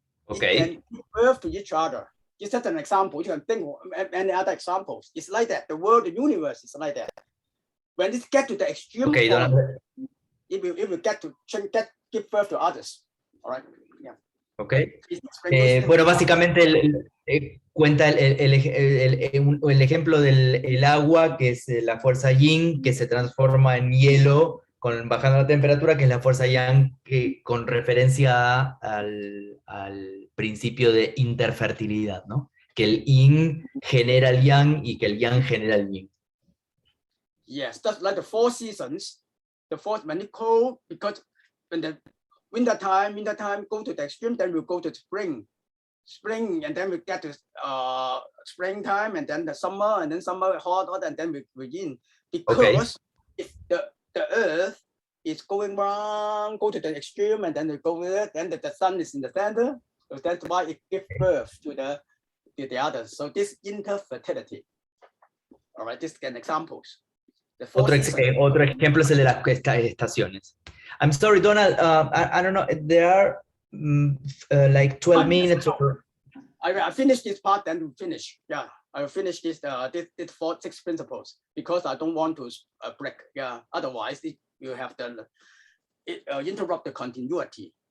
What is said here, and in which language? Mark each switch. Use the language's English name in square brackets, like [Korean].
[English] Okay. It can give birth to each other. Just as an example, you can think of many other examples. It's like that. The world, the universe is like that. When it gets to the extreme Okay, point, it will get to give birth to others. All right. Yeah. Okay. [Spanish] Bueno, básicamente cuenta el ejemplo del agua, que es la fuerza yin, que se transforma en hielo bajando la temperatura, que es la fuerza yang, que, con referencia al principio de interfertilidad, ¿no? Que el yin genera el yang y que el yang genera el yin. [English] Yes, that's like the 4 seasons. The fourth, when it's cold, because when the winter time go to the extreme, then we'll go to spring, and then we get to springtime, and then the summer, and then summer hot, and then we yin. Because if the earth is going around, go to the extreme, and then we go there, then the sun is in the center, so that's why it gives birth to the others. So this interfertility. All right, this is an examples. [Spanish] Otro ejemplo es el de las estaciones. [English] I'm sorry, Donald, I don't know, there are like 12 minutes. I finish this part, then we'll finish. Yeah, I will finish this 6 principles, because I don't want to break. Yeah, otherwise you have to interrupt the continuity.